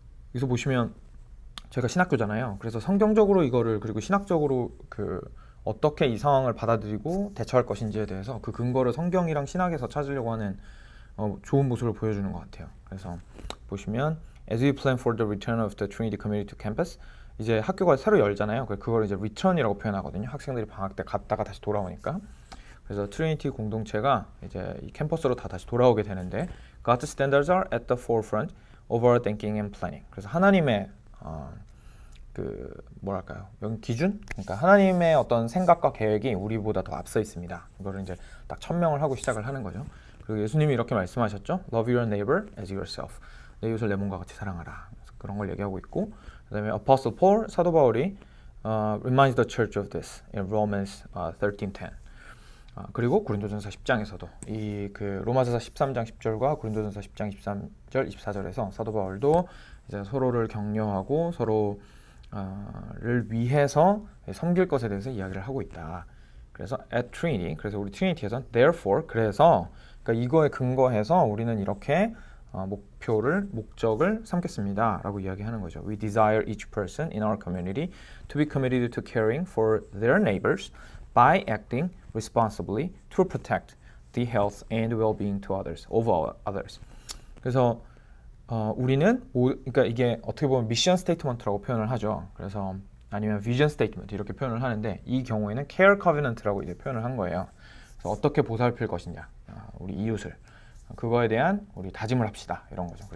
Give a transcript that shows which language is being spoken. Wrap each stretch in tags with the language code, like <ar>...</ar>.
<ko>여기서 보시면 제가 신학교잖아요. 그래서 성경적으로 이거를 그리고 신학적으로 그 어떻게 이 상황을 받아들이고 대처할 것인지에 대해서 그 근거를 성경이랑 신학에서 찾으려고 하는 좋은 모습을 보여주는 것 같아요. 그래서 보시면</ko> <en>As we plan for the return of the Trinity community to campus,</en> <ko>이제 학교가 새로 열잖아요. 그걸 이제 return이라고 표현하거든요. 학생들이 방학 때 갔다가 다시 돌아오니까. 그래서 트리니티 공동체가 이제 이 캠퍼스로 다 다시 돌아오게 되는데</ko> <en>God's standards are at the forefront of our thinking and planning.</en> <ko>그래서 하나님의 그 뭐랄까요? 여기 기준? 그러니까 하나님의 어떤 생각과 계획이 우리보다 더 앞서 있습니다. 이거를 이제 딱 천명을 하고 시작을 하는 거죠. 그리고 예수님이 이렇게 말씀하셨죠.</ko> <en>Love your neighbor as yourself.</en> <ko>내 이웃을 내 몸과 같이 사랑하라. 그래서 그런 걸 얘기하고 있고, 그다음에</ko> <en>Apostle Paul 사도 바울이 reminds the church of this in Romans 13:10.</en> <ko>그리고 고린도전서 10장에서도 이 그 로마서서 13장 10절과 고린도전서 10장 13절 24절에서 사도 바울도 이제 서로를 격려하고 서로를 위해서 섬길 것에 대해서 이야기를 하고 있다. 그래서 at Trinity, 그래서 우리 트리니티에서는 therefore, 그래서 그러니까 이거에 근거해서 우리는 이렇게 목적을 삼겠습니다 라고 이야기하는 거죠.</ko> <en>We desire each person in our community to be committed to caring for their neighbors by acting responsibly to protect the health and well-being to others, of others.</en> <ko>그래서 우리는 그러니까 이게 어떻게 보면 미션 스테이트먼트라고 표현을 하죠. 그래서 아니면 비전 스테이트먼트 이렇게 표현을 하는데 이 경우에는 care covenant라고 이제 표현을 한 거예요. 그래서 어떻게 보살필 것이냐, 우리 이웃을 그거에 대한 우리 다짐을 합시다 이런 거죠.</ko>